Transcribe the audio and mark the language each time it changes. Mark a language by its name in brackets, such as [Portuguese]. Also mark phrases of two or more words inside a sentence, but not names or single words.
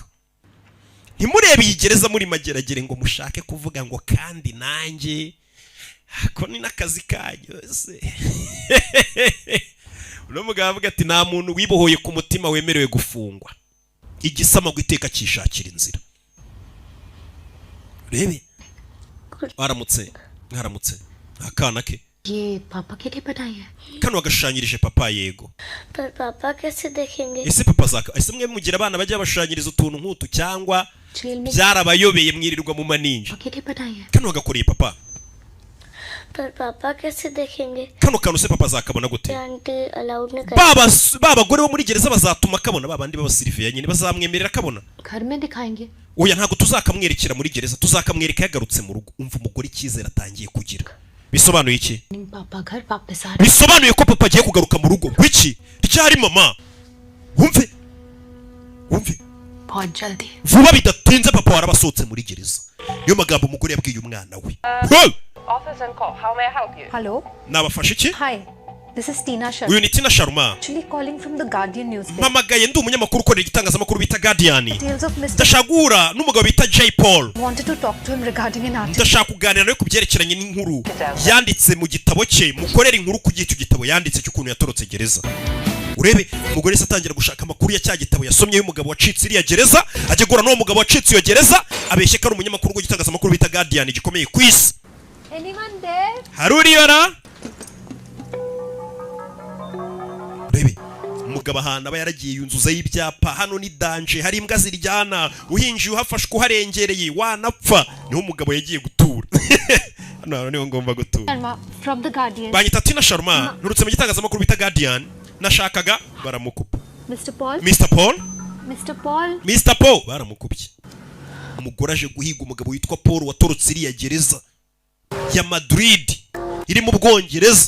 [Kinyarwanda] Ntimurebe iyi gereza muri mageragere ngo mushake kuvuga ngo kandi nanjye ko ni n'akazi kanyu se. Uno mugabo avuga ati nta muntu wibohoye ku mutima wemerewe gufungwa. Igisamagwe iteka cyishakira inzira. Rebe aramutse akana ke [Hindi] ये पापा के लिए बनाई है [Kinyarwanda] kano agashanyirije papa yego. [Hindi] पर पापा कैसे देखेंगे? [Kinyarwanda] Ese papa zaka ese mwe mugira abana bajya bashanyiriza utuntu nk'utu cyangwa byarabayobeye mwirirwa mu maninja. [Hindi] के लिए बनाई है [Kinyarwanda] Kano agakoreye papa. [Hindi] पर पापा कैसे देखेंगे? [Kinyarwanda] Kano kanu se papa zakabona gute? [Hindi] आंटी अलाउड नहीं कर [Kinyarwanda] Baba gore bo muri gereza bazatuma kabona babandi babasiriviya nyine bazamwemerera kabona. [Hindi] घर में दिखाएंगे [Kinyarwanda] Oya ntago tuzakamwerekera muri gereza tuzakamwereka yagarutse mu rugo. Umva umugore icyizere atangiye kugira. Bisobanuye iki? [Hindi] पापा घर वापस आ रहे [Kinyarwanda] Bisobanuye ko papa agiye kugaruka mu rugo. Wiki? Ryari mama? Wumve [Hindi] बहुत जल्दी [Kinyarwanda] vuba bidatinze papa warabasohotse muri gereza. Niyo magambo umugore yabwiye umwana we. [English] Office and call. How may I help you? [Hindi] हेलो [Kinyarwanda] Nabafashe iki? [English] Hi this is Tina Sharma [Kinyarwanda] Uyu ni Tina Sharma. [English] actually calling from the Guardian newspaper [Kinyarwanda] Mpamagaye ndi umunyamakuru ukorera igitangazamakuru bita Guardian. [English] Tales of Mr. [Kinyarwanda] Ndashagura n'umugabo bita J Paul. [English] wanted to talk to him regarding an article [Kinyarwanda] Ndashaka kuganira nawe kubyerekeranye n'inkuru yanditse mu gitabo cye. Mukorera inkuru ku gicyo gitabo yanditse cy'ukuntu yatorotse gereza. Urebe umugore se atangira gushaka amakuru ya cya gitabo yasomye y'umugabo wacitse iriya gereza, ajegura n'uwo mugabo wacitse iyo gereza, abeshye ko ari umunyamakuru w'igitangazamakuru bita Guardian gikomeye ku isi. [English] anyone there [Kinyarwanda] Haruriyora Bebe umugabo ahantu aba yaragiye yunzuza y'ibyapa. Hano ni danje, hari imbwa ziryana, uhinjiye uhafashwe uharengereye wanapfa. Niho umugabo yagiye gutura. Hano niho ngomba gutura. [English] Sharma from the Guardian [Kinyarwanda] Banyita Tina Sharma, nturutse mu gitangazamakuru bita Guardian. Nashakaga baramukupa. Mr. Paul Mr. Paul baramukubye. Umugore aje guhiga umugabo witwa Paul watorotse iriya gereza ya Madrid iri mu Bwongereza.